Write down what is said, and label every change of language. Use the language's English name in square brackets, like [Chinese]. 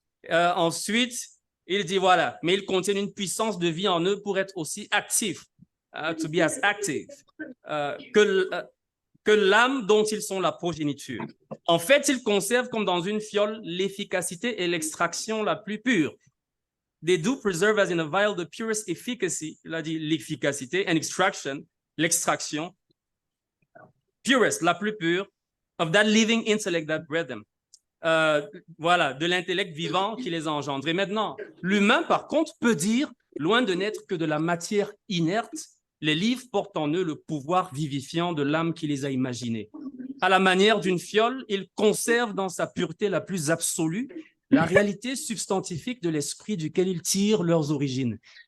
[French] Ensuite, il dit voilà, mais ils contiennent une puissance de vie en eux pour être aussi actifs, [English] to be as active, [French] que l'âme dont ils sont la progéniture. En fait, ils conservent comme dans une fiole l'efficacité et l'extraction la plus pure. [English] They do preserve as in a vial the purest efficacy, [French] il a dit l'efficacité, [English] and extraction, [French] l'extraction, [English] purest, [French] la plus pure, [English] of that living intellect that bred them. [French] Voilà, de l'intellect vivant qui les a engendrés. Maintenant, l'humain, par contre, peut dire, loin de n'être que de la matière inerte, les livres portent en eux le pouvoir vivifiant de l'âme qui les a imaginés. À la manière d'une fiole, ils conservent dans sa pureté la plus absolue la réalité substantifique de l'esprit duquel ils tirent leurs origines.